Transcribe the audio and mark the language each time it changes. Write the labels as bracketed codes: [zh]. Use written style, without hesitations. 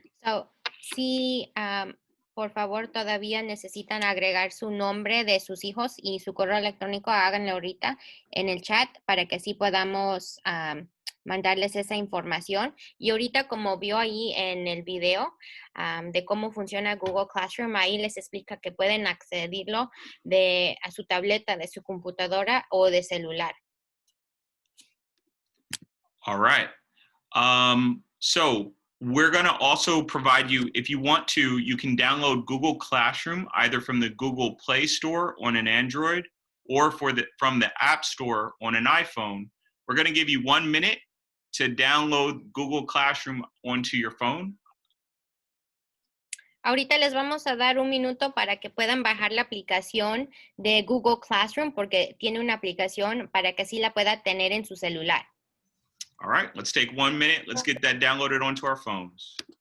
[es] So, si por favor todavía necesitan agregar su nombre de sus hijos y su correo electrónico, háganlo ahorita en el chat para que así podamos mandarles esa información. Y ahorita, como vio ahí en el video de cómo funciona Google Classroom, ahí les explica que pueden accederlo a su tableta, de su computadora o de celular. [en] All right. So we're going to also provide you, if you want to, you can download Google Classroom either from the Google Play Store on an Android or from the App Store on an iPhone, we're going to give you 1 minute to download Google Classroom onto your phone. [es] Ahorita les vamos a dar un minuto para que puedan bajar la aplicación de Google Classroom porque tiene una aplicación para que así la pueda tener en su celular. [en] All right, let's take 1 minute. Let's get that downloaded onto our phones.